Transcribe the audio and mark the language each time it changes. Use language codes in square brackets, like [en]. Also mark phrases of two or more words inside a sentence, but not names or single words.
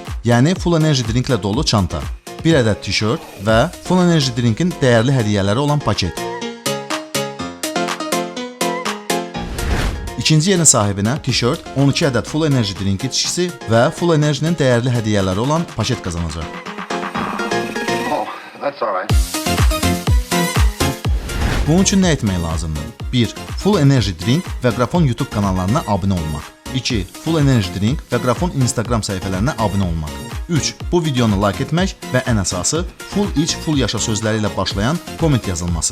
[az] Yəni Full Energy Drinklə dolu çanta. Bir ədəd tişört və Full Energy Drinkin dəyərli hədiyyələri olan paket. İkinci yerin sahibinə tişört, 12 ədəd Full Energy drink içkisi və Full Energy-nin dəyərli hədiyyələri olan paket qazanacaq. [en] Oh, that's all right. [az] Bunun üçün nə etmək lazımdır? 1. Full Energy Drink və Qrafon YouTube kanallarına abunə olmaq. 2. Full Energy Drink və Qrafon Instagram səhifələrinə abunə olmaq. 3. Bu videonu like etmək və ən əsası Full iç, full yaşa sözləri ilə başlayan komment yazılması.